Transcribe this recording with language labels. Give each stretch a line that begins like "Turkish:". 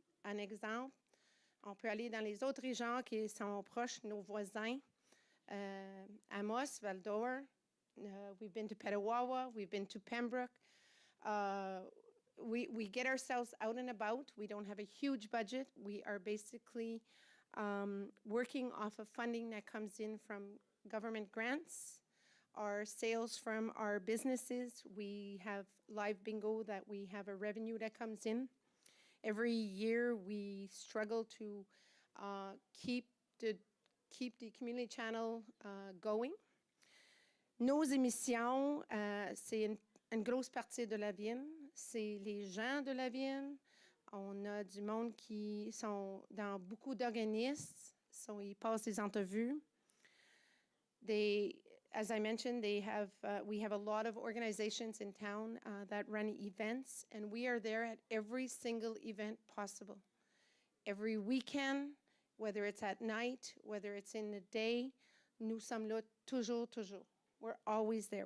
French: Un exemple, on peut aller dans les autres régions qui sont proches, nos voisins.
English: Amos, Val-d'Or, we've been to Petawawa, we've been to Pembroke. We get ourselves out and about. We don't have a huge budget. We are basically working off of funding that comes in from government grants, our sales from our businesses. We have live bingo that we have a revenue that comes in. Every year we struggle to keep the community channel going.
French: Nos émissions, c'est une grosse partie de la ville. C'est les gens de la ville. On a du monde qui sont dans beaucoup d'organismes. Ils passent des entrevues.
English: As I mentioned, we have a lot of organizations in town that run events, and we are there at every single event possible. Every weekend, whether it's at night, whether it's in the day,
French: nous sommes là toujours.
English: We're always there.